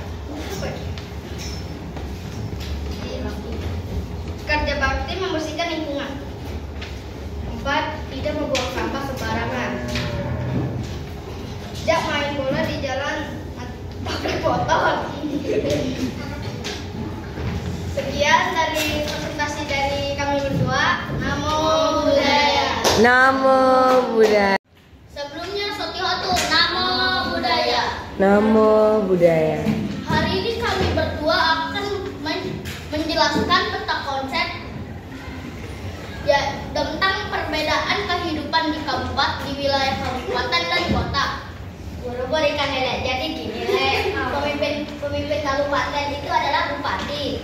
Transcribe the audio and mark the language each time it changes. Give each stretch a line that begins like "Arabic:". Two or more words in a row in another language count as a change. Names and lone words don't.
Indonesian: Kerja bakti membersihkan lingkungan. 4. Tidak membuang sampah sembarangan. Tidak main bola di jalan pakai botol. Sekian dari presentasi dari kami berdua.
Pali: Namo Buddhaya. Namo Buddhaya. Sebelumnya Sotihotu, Namo Buddhaya. Namo Buddhaya.
Indonesian: Hari ini kami berdua akan menjelaskan tentang konsep tentang perbedaan kehidupan di wilayah kabupaten dan kota. Buru-buru ikan lele. Jadi gini pemimpin kabupaten itu adalah bupati.